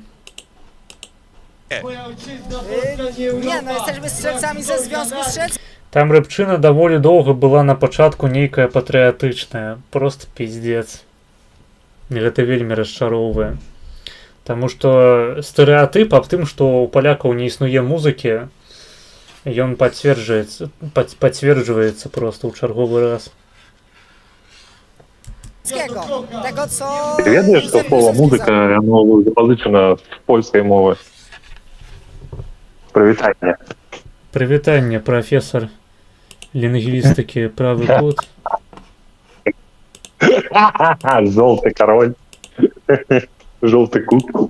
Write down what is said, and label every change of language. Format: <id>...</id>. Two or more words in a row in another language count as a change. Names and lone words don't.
<pl>Moja ojczyzna Polska nie Nie, no jesteśmy strzelcami ze Związku Strzelców.</pl> <be>Там рэпчына даволі доўга была на пачатку нейкая патрыятычная. Просто пиздец. Гэта вельмі расчароўвае. Таму што стэрэатып аб тым, што у палякаў не існуе музыкі, ён пацверджваецца просто ў чарговы раз.</be> <pl>Tego, co...</pl> <be>Ty ведаеш, што слова музыка, яно запазычана з польскай мовы. Прывітанне. Прывітанне, прафесар лінгвістыкі, правы кут. Жолты кароль. Жолты кут.</be>